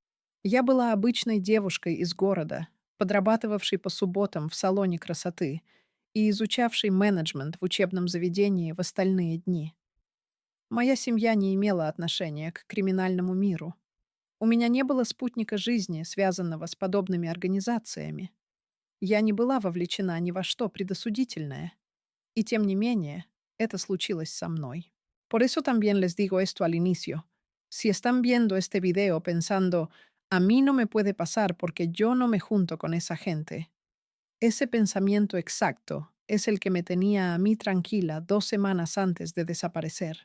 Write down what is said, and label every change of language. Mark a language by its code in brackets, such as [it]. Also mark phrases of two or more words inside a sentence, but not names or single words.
[ru] Я была обычной девушкой из города, подрабатывавшей по субботам в салоне красоты и изучавшей менеджмент в учебном заведении в остальные дни. Моя семья не имела отношения к криминальному миру. У меня не было спутника жизни, связанного с подобными организациями. Я не была вовлечена ни во что предосудительное. Y тем не менее, это случилось со мной. [es] Por eso también les digo esto al inicio. Si están viendo este video pensando, a mí no me puede pasar porque yo no me junto con esa gente, ese pensamiento exacto es el que me tenía a mí tranquila 2 semanas antes de desaparecer.